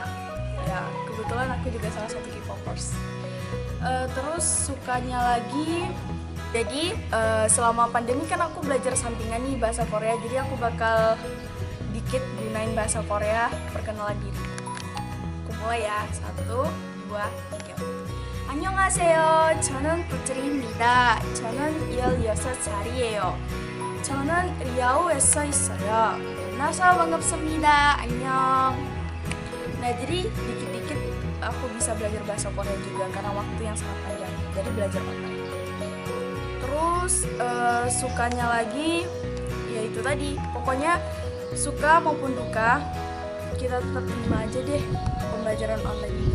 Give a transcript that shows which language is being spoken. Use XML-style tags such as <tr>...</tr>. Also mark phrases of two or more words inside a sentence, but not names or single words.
<id>Ya, kebetulan aku juga salah satu K-popers. Terus sukanya lagi, jadi selama pandemi kan aku belajar sampingan nih bahasa Korea. Jadi aku bakal dikit gunain bahasa Korea perkenalan diri. Aku mulai ya, 1, 2, 3.</id> <ko>안녕하세요. 저는 부트리입니다. 저는 16살이에요. 저는 리아오에서 있어요. 만나서 반갑습니다. 안녕.</ko> <id>Nah jadi dikit-dikit aku bisa belajar bahasa Korea juga karena waktu yang sangat panjang. Jadi belajar online. Terus sukanya lagi ya itu tadi. Pokoknya suka maupun duka kita tetap terima aja deh pembelajaran online ini.</id>